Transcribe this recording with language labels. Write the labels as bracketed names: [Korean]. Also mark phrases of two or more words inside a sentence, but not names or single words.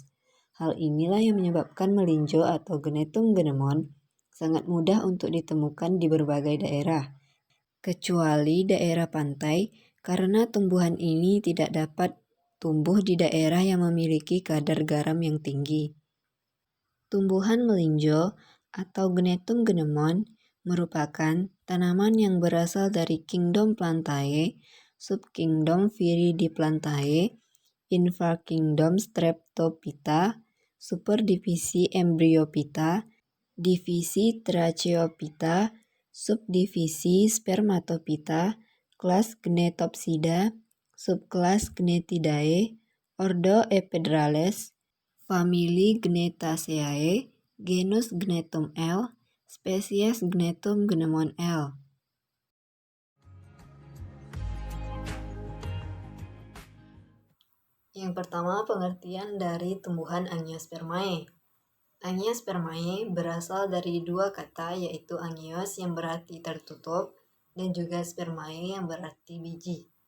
[Indonesian] Hal inilah yang menyebabkan melinjo atau Gnetum gnemon sangat mudah untuk ditemukan di berbagai daerah, kecuali daerah pantai, karena tumbuhan ini tidak dapat tumbuh di daerah yang memiliki kadar garam yang tinggi. Tumbuhan melinjo atau Gnetum gnemon merupakan tanaman yang berasal dari Kingdom Plantae, subkingdom Viridiplantae, infrakingdom Streptophyta, superdivisi Embryophyta, divisi Tracheophyta, subdivisi Spermatophyta, kelas Gnetopsida, subkelas Gnethidae, ordo Ephedrales, famili Gnetaceae, genus Gnetum L, spesies Gnetum gnemon L. Yang pertama, pengertian dari tumbuhan Angiospermae. Angiospermae berasal dari dua kata, yaitu angios yang berarti tertutup dan juga spermae yang berarti biji.